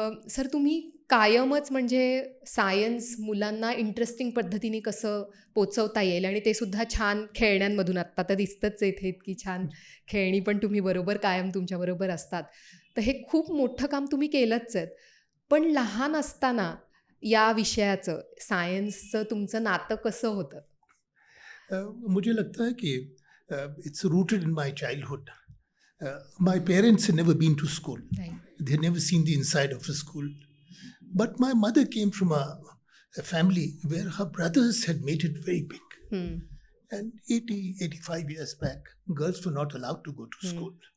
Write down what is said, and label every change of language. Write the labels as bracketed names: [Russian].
[Marathi] Sir, तुम्ही कायमच म्हणजे सायन्स मुलांना इंटरेस्टिंग पद्धतीने कसं पोचवता येईल, आणि ते सुद्धा छान खेळण्यांमधून. आत्ता तर दिसतंच इथे इतकी छान खेळणी पण तुम्ही बरोबर कायम तुमच्याबरोबर असतात. तर हे खूप मोठं काम तुम्ही केलंच आहेत. पण लहान असताना या विषयाचं, सायन्सचं तुमचं नातं कसं होतं? [Hindi] मुझे लगता है कि [English] It's rooted in my childhood. My parents had never been to school. They had never seen the inside of a school. But my mother came from a family where her brothers had made it very big. And 85 years back, girls were not allowed to go to school.